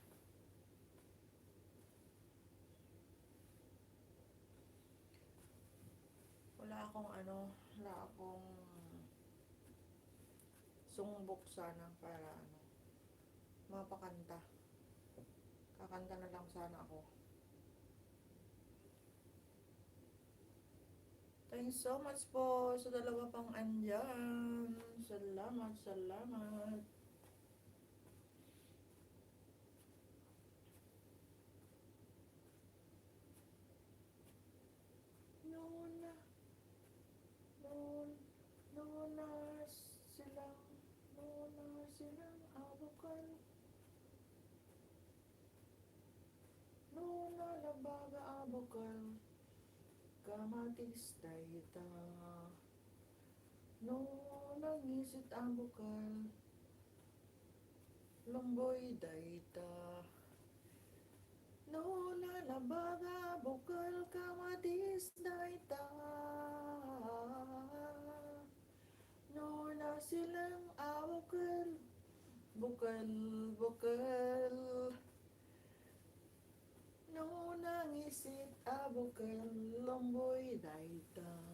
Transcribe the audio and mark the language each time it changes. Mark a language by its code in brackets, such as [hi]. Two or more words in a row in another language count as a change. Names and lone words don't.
[tl] Wala akong sumbok sana para mapakanta. Kakanta na lang sana ako. [en] Thanks so much [tl] po sa dalawa pang andyan. Salamat, salamat. [ilo] Nuna, nuna silang abukan. Nuna labaga abukan, kamatis dayta. Nuna ngisit abukan, lomboy dayta. Nuna labaga bukal kamatis dayta. Nuna silang awakal, bukal. Nuna ngisit abukal, lomboy dayta.